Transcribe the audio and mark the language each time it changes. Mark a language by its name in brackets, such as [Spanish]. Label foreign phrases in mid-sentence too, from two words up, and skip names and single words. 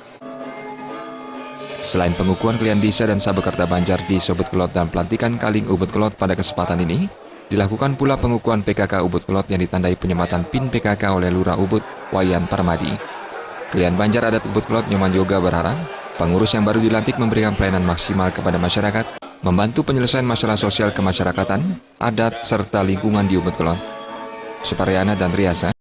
[Indonesian] Selain pengukuhan klien Desa dan Sabe Kerta Banjar di Ubud Kelod dan pelantikan Kaling Ubud Kelod pada kesempatan ini, dilakukan pula pengukuhan PKK Ubud Kelod yang ditandai penyematan PIN PKK oleh Lurah Ubud Wayan Parmadi. Klien Banjar Adat Ubud Kelod Nyoman Yoga berharap pengurus yang baru dilantik memberikan pelayanan maksimal kepada masyarakat, membantu penyelesaian masalah sosial kemasyarakatan, adat, serta lingkungan di Ubud Kelod. Suparyana dan Riasa.